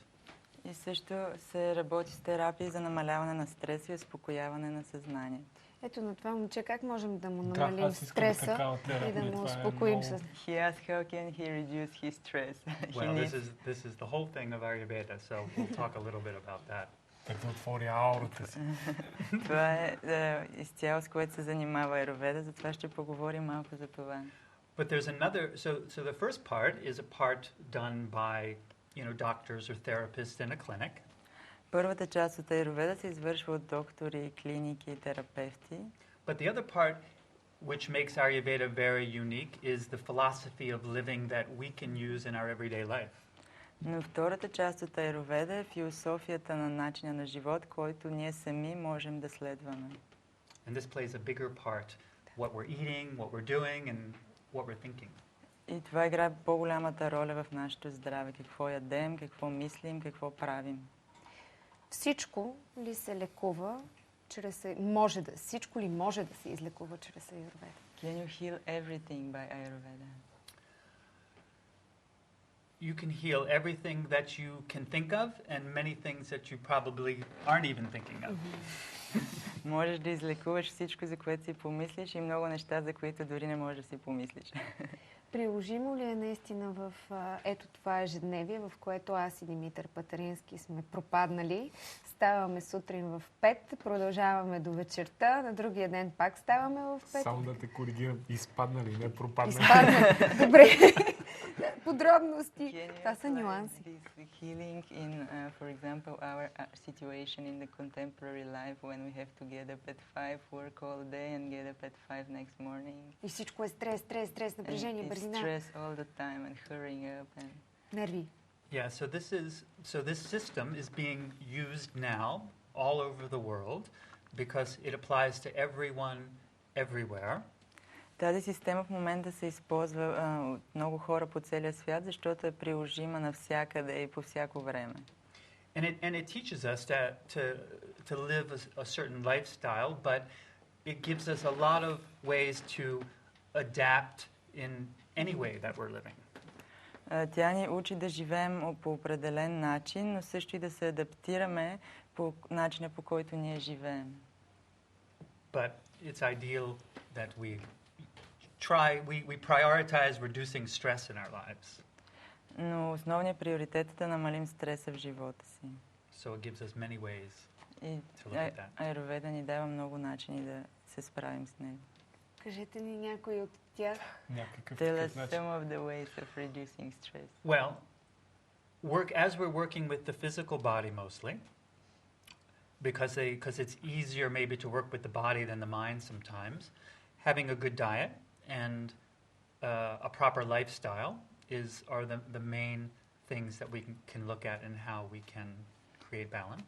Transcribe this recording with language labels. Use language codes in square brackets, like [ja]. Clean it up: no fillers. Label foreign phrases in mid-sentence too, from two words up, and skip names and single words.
[bg] И също се работи с терапии за намаляване на стрес и успокояване на съзнанието. Ето на това момче, как можем да му намалим стреса и да му успокоим с... [en] He asked how can he reduce his stress. Well, this is the whole thing of Ayurveda, so we'll talk a little bit about that. [bg] Так да отвори аурата си. Това е изцяло с което се занимава Аюрведа, затова ще поговорим малко за това. [en] But there's another, so the first part is a part done by, doctors or therapists in a clinic. [bg] Първата част от Аюрведа се извършва от доктори, клиники и терапевти. [en] But the other part, which makes Ayurveda very unique, is the philosophy of living that we can use in our everyday life. [bg] Но втората част от Аюрведа е философията на начина на живот, който ние сами можем да следваме. [en] And this plays a bigger part, what we're eating, what we're doing, and what we're thinking. [bg] И това играе по-голямата роля в нашето здраве. Какво ядем, какво мислим, какво правим. Всичко ли се лекува чрез... Всичко ли може да се излекува чрез Аюрведа? [en] Can you heal everything by Ayurveda? You can heal everything that you can think of and many things that you probably aren't even thinking of. [bg] Можеш да излекуваш всичко, за което си помислиш, и много неща, за които дори не можеш да си помислиш. Приложимо ли е наистина в ето това ежедневие, в което аз и Димитър Патарински сме пропаднали? Ставаме сутрин в 5, продължаваме до вечерта, на другия ден пак ставаме в 5. Само да те коригирам, изпаднали, не пропаднали. Изпаднали, добре. Подробности. Това са нюанси. [en] Healing in, for example, our situation in the contemporary life when we have to get up at 5, work all day and get up at 5 next morning. [bg] И всичко е стрес, напрежение, бързина. [en] Stress all the time and hurrying up and... [bg] Нерви. [en] Yeah, so this system is being used now all over the world because it applies to everyone, everywhere. [bg] Тази система в момента се използва от много хора по целия свят, защото е приложима навсякъде и по всяко време. [en] And it teaches us to live a certain lifestyle, but it gives us a lot of ways to adapt in any way that we're living. [bg] Тя ни учи да живеем по определен начин, но също и да се адаптираме по начина, по който ние живеем. [en] But it's ideal that we prioritize reducing stress in our lives. [bg] Но основният приоритет е да намалим стреса в живота си. [en] So it gives us many ways [bg] И [en] to look at that. [bg] аюрведа ни дава много начини да се справим с него. Кажете ни някой от тях. Някакъв [en] Tell [bg] такъв [en] us [bg] начин. [en] some of the ways of reducing stress. Well, as we're working with the physical body mostly, because it's easier maybe to work with the body than the mind sometimes, having a good diet and a proper lifestyle are the main things that we can look at and how we can create balance.